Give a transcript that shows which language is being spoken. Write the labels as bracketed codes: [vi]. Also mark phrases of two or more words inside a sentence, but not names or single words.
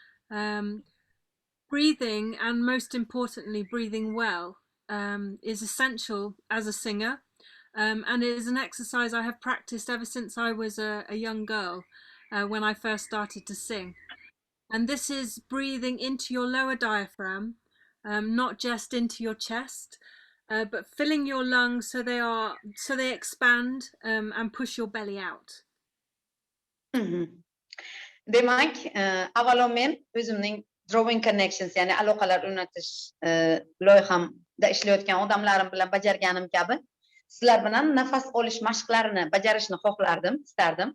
[en] Breathing, and most importantly, breathing well, is essential as a singer, and it is an exercise I have practiced ever since I was a young girl, when I first started to sing. And this is breathing into your lower diaphragm, not just into your chest, but filling your lungs so they expand, and push your belly out. [uz] Demak, avvalo men o'zimning [en] drawing connections, [uz] ya'ni aloqalar o'rnatish loyihamda ishlayotgan odamlarim bilan bajarganim kabi sizlar bilan nafas olish mashqlarini bajarishni xohlardim, istardim.